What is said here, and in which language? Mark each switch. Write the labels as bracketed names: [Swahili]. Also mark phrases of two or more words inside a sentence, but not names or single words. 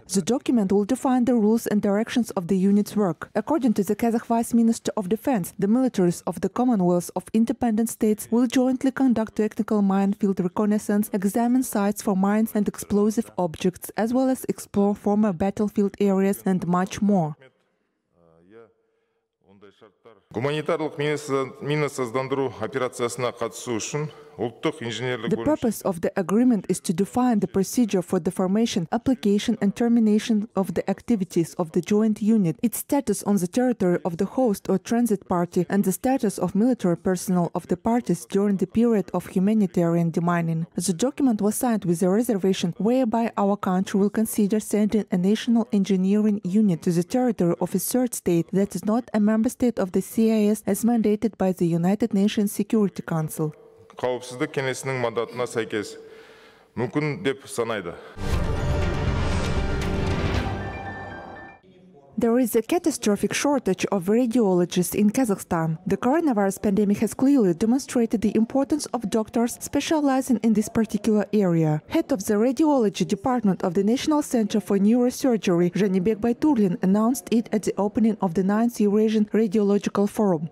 [English] The document will define the rules and directions of the unit's work. According to the Kazakh Vice Minister of Defense, the militaries of the Commonwealth of Independent States will jointly conduct technical minefield reconnaissance, examine sites for mines and explosive objects, as well as explore former battlefield areas and much more. [Kazakh] Гуманитарлық минасыздандыру операциясына қатысу үшін [English] The purpose of the agreement is to define the procedure for the formation, application and termination of the activities of the joint unit, its status on the territory of the host or transit party, and the status of military personnel of the parties during the period of humanitarian demining. The document was signed with a reservation whereby our country will consider sending a national engineering unit to the territory of a third state that is not a member state of the CIS as mandated by the United Nations Security Council. [Kazakh] Қауіпсіздік кеңесінің мандатына сәйкес мүмкін деп санайды. [English] There is a catastrophic shortage of radiologists in Kazakhstan. The coronavirus pandemic has clearly demonstrated the importance of doctors specializing in this particular area. Head of the radiology department of the National Center for Neurosurgery, және, announced it at the opening of the 9th Eurasian Radiological Forum.